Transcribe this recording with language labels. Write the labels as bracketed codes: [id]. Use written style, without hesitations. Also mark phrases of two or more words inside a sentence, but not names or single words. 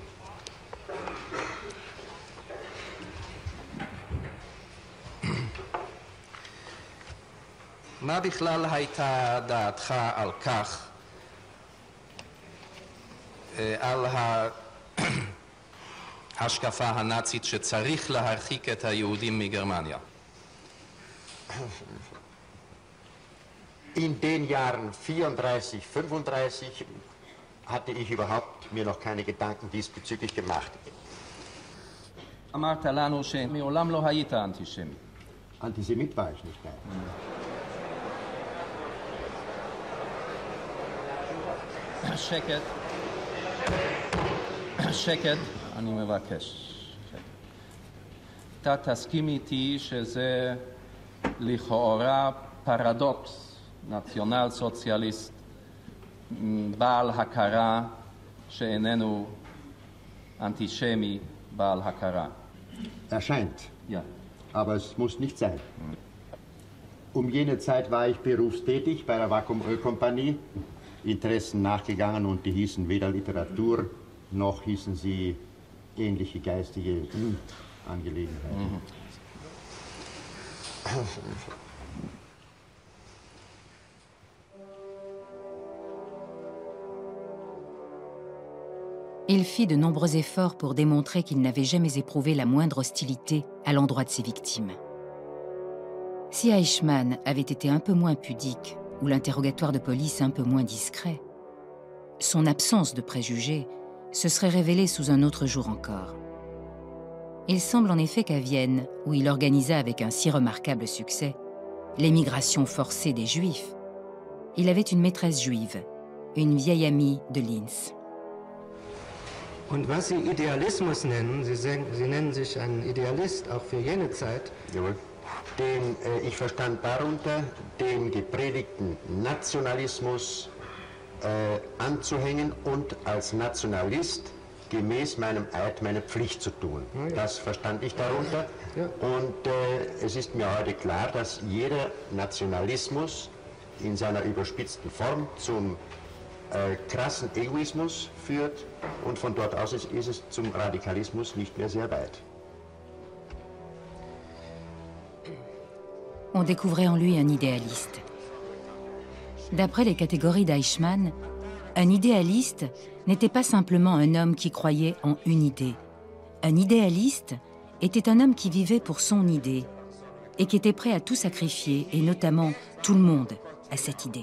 [he] מה בכלל הייתה דעתך על כך, על ההשקפה הנאצית שצריך להרחיק את היהודים מגרמניה? [de] In den Jahren 34, 35 hatte ich überhaupt mir noch keine Gedanken diesbezüglich gemacht. [he] אמרת לנו שמעולם לא היית אנטישמי. [de] Antisemit war ich nicht, nein. [he] שקט. שקט, אני מבקש. אתה תסכים איתי שזה לכאורה פרדוקס, נציונל סוציאליסט בעל הכרה שאיננו אנטישמי בעל הכרה. [de] Erscheint. Ja. Aber es muss nicht sein. Um jene Zeit war ich berufstätig bei der Vakuum-Ölkompanie, Interessen nachgegangen und die hießen weder Literatur noch hießen sie ähnliche geistige Angelegenheiten. [fr] Il fit de nombreux efforts pour démontrer qu'il n'avait jamais éprouvé la moindre hostilité à l'endroit de ses victimes. Si Eichmann avait été un peu moins pudique ou l'interrogatoire de police un peu moins discret, son absence de préjugés se serait révélée sous un autre jour encore. Il semble en effet qu'à Vienne, où il organisa avec un si remarquable succès l'émigration forcée des Juifs, il avait une maîtresse juive, une vieille amie de Linz. [de] Und was Sie Idealismus nennen, Sie nennen sich ein Idealist, auch für jene Zeit. Jawohl. Ich verstand darunter, dem gepredigten Nationalismus anzuhängen und als Nationalist gemäß meinem Eid meine Pflicht zu tun. Ja, ja. Das verstand ich darunter. Ja. Und es ist mir heute klar, dass jeder Nationalismus in seiner überspitzten Form zum krassen Egoismus führt und von dort aus ist es zum Radikalismus nicht mehr sehr weit. [fr] On découvrait en lui un idéaliste. D'après les catégories d'Eichmann, un idéaliste n'était pas simplement un homme qui croyait en une idée. Un idéaliste était un homme qui vivait pour son idée et qui était prêt à tout sacrifier, et notamment tout le monde, à cette idée.